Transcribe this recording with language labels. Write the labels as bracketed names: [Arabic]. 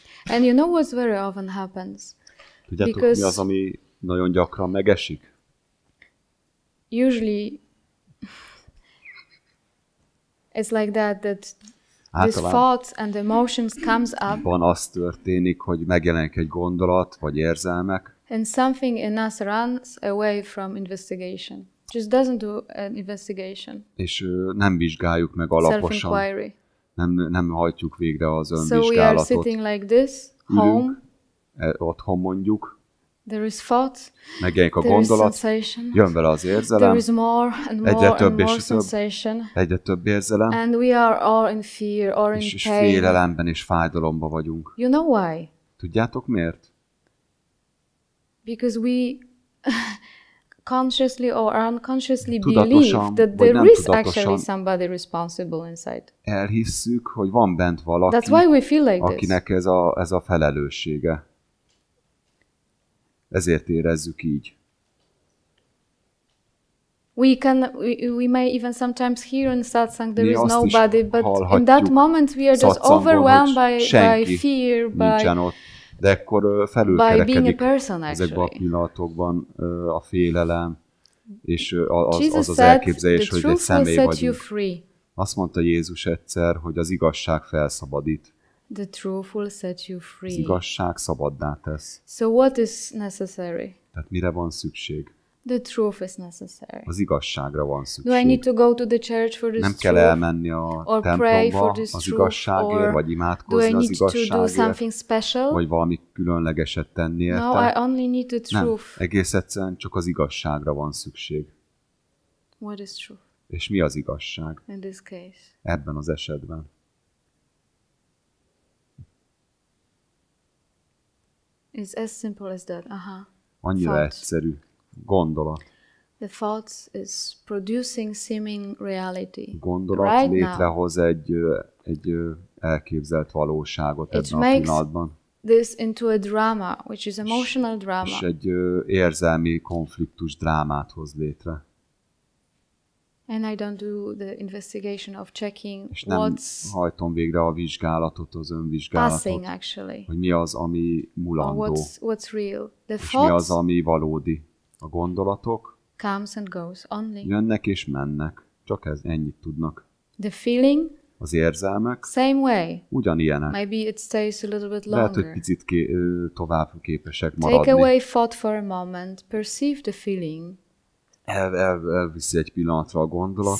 [English] And you know what's very often happens? [Hungarian] Tudjátok, mi az, ami nagyon gyakran megesik? [English] Usually it's like that these thoughts and emotions comes up. [Hungarian] Van az történik, hogy megjelenik egy gondolat, vagy érzelmek. [English] And something in us runs away from investigation. Just doesn't do an investigation. [Hungarian] És nem vizsgáljuk meg alaposan. [English] Self-inquiry. [Hungarian] Nem hajtjuk végre az önvizsgálatot. [English] So we are sitting like this, home. [Hungarian] Otthon mondjuk. [English] There is thought. [Hungarian] Megjelenik a gondolat. Jön vele az érzelem. [English] There is more and more [Hungarian] egyre több [English] and more [Hungarian] és több. [English] sensation. [Hungarian] Egyre több érzelem. [English] And we are all in fear or in [Hungarian] és [English] pain. [Hungarian] félelemben és fájdalomban vagyunk. [English] You know why? [Hungarian] Tudjátok miért? [English] Because we consciously or unconsciously believe that there is actually somebody responsible inside. [Hungarian] Elhisszük, hogy van bent valaki, [English] that's why we feel like [Hungarian] akinek ez a felelőssége. Ezért érezzük így. [English] We may even sometimes hear in Szatszang there is nobody, but in that moment we are just overwhelmed by fear, [Hungarian] de akkor felülkerekedik ezekben a pillanatokban a félelem, és az elképzelés, hogy egy személy vagyunk. Azt mondta Jézus egyszer, hogy az igazság felszabadít. [English] The truth will set you free. [Hungarian] Az igazság szabaddá tesz. [English] So what is necessary? [Hungarian] Tehát mire van szükség? [English] The truth is necessary. [Hungarian] Az igazságra van szükség. [English] Do I need to go to the church for this [Hungarian] Nem kell elmenni a templomba az igazságért, vagy imádkozni az igazságért, vagy valami különlegeset tenni érte. [English] No, I only need the truth. [Hungarian] Nem, egész egyszerűen csak az igazságra van szükség. [English] What is truth? [Hungarian] És mi az igazság? [English] In this case. [Hungarian] Ebben az esetben. [English] It's as simple as that. [Hungarian] Annyira egyszerű. Gondolat. [English] The thoughts is producing seeming reality. [Hungarian] Gondolat [English] right [Hungarian] létrehoz egy elképzelt valóságot ebben a pillanatban. [English] This into a drama, which is emotional drama. [Hungarian] És egy érzelmi konfliktus drámát hoz létre. [English] And I don't do the investigation of checking [Hungarian] és nem hajtom végre a vizsgálatot, az önvizsgálatot, [English] passing, actually. [Hungarian] Hogy mi az, ami mulandó, [English] what's real. The [Hungarian] és mi az, ami valódi. A gondolatok [English] comes and goes only. [Hungarian] Jönnek és mennek, csak ennyit tudnak. [English] The feeling, [Hungarian] az érzelmek [English] same way. [Hungarian] Ugyanilyenek. [English] Maybe it stays a little bit longer. [Hungarian] Lehet, hogy picit tovább képesek maradni. [English] Take away thought for a moment, perceive the feeling. [Hungarian] Elviszi egy pillanatra a gondolatot,